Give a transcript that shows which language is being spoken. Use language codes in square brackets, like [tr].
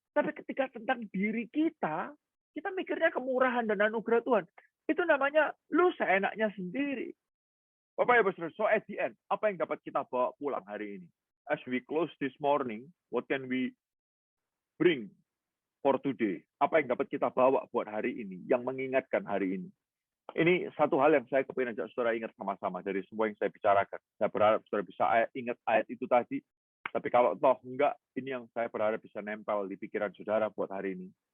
[id] Tapi ketika tentang diri kita mikirnya kemurahan dan anugerah Tuhan. Itu namanya lu seenaknya sendiri. Bapak Ibu Saudara, [en] so at the end, [id] apa yang dapat kita bawa pulang hari ini? [en] As we close this morning, what can we bring for today? [id] Apa yang dapat kita bawa buat hari ini, yang mengingatkan hari ini? Ini satu hal yang saya kepingin ajak saudara ingat sama-sama dari semua yang saya bicarakan. Saya berharap saudara bisa ingat ayat itu tadi. Tapi kalau toh enggak, ini yang saya berharap bisa nempel di pikiran saudara buat hari ini.